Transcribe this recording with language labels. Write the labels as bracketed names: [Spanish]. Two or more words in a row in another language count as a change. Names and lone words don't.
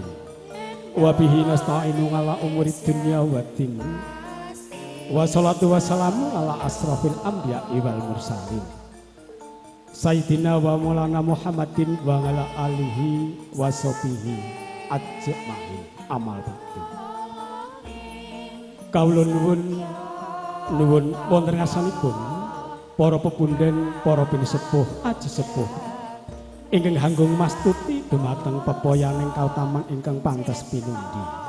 [Arabic] وبه نستعين على أمور الدنيا والدين. والصلاة والسلام على أشرف الأنبياء والمرسلين. سيدنا ومولانا محمد وعلى آله وصحبه أجمعين. [Javanese] Amal bakti. Kawula nuwun wonten ngasanipun para pepunden, para pinisepuh, aji sepuh ingkang hanggung mastuti dumateng pepoyaning kautaman ingkang pantes pinundi.